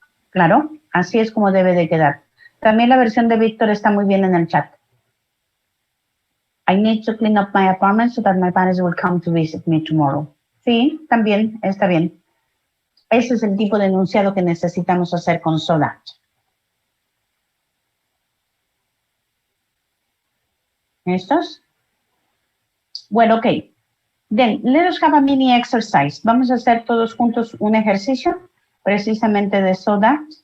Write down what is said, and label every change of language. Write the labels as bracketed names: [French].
[Spanish] Claro, así es como debe de quedar. También la versión de Víctor está muy bien en el chat. [English] I need to clean up my apartment so that my parents will come to visit me tomorrow. [Spanish] Sí, también está bien. Ese es el tipo de enunciado que necesitamos hacer con so that. ¿Estos? Bueno, [English] ok. Then, let us have a mini exercise. [Spanish] Vamos a hacer todos juntos un ejercicio precisamente de so that.